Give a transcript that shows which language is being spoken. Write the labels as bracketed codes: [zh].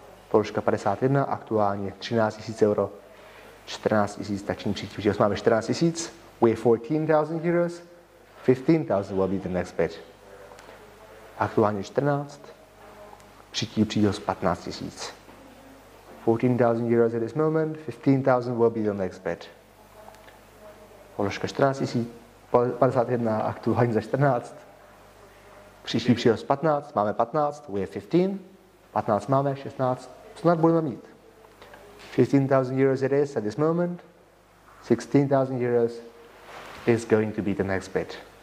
[cs] Položka 51, aktuálně 13 000 euro, 14 000, tační příští příhoz. Máme 14 000, [en] we have 14,000 euros, 15,000 will be the next bid. [cs] Aktuálně 14, příští příhoz 15 000. [en] 14,000 euros at this moment, 15,000 will be the next bid. [cs] Položka 14 000, 51, aktuálně za 14, příští příhoz 15, máme 15, [en] we have 15, [cs] 15 máme, 16, snad budeme mít. [en] 15,000 euros it is at this moment. 16,000 euros is going to be the next bid.